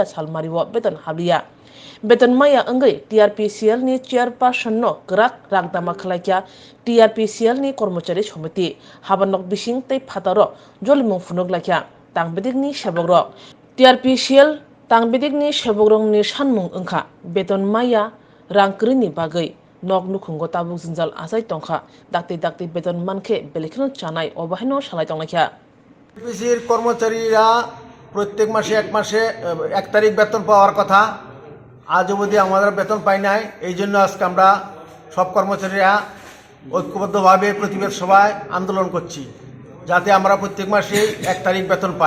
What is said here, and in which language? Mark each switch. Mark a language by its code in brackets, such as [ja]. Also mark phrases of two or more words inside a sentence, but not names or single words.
[trp] salmari wo beton habia beton maya engai TRPCL ni chairperson no grak ragdama khalakya TRPCL ni kormachari samiti habanok bising tei phataro jolimung funok lakya tang bedingni seboro TRPCL tangbidik seborong ni sanmung engkha beton maya rangkrini bagai nok nukhungo tabuk jinjal asai tongkha dakti beton manke belekno chanai obahino salai tonglakha [bn] টিপিসির কর্মচারীরা প্রত্যেক মাসে এক তারিখ বেতন পাওয়ার কথা আজ অবধি আমাদের বেতন পাই নাই এই জন্য আজকে আমরা সব কর্মচারীরা ঐক্যবদ্ধভাবে প্রতিবাদ সভায় আন্দোলন করছি যাতে আমরা প্রত্যেক মাসে 1 তারিখ বেতন পাই।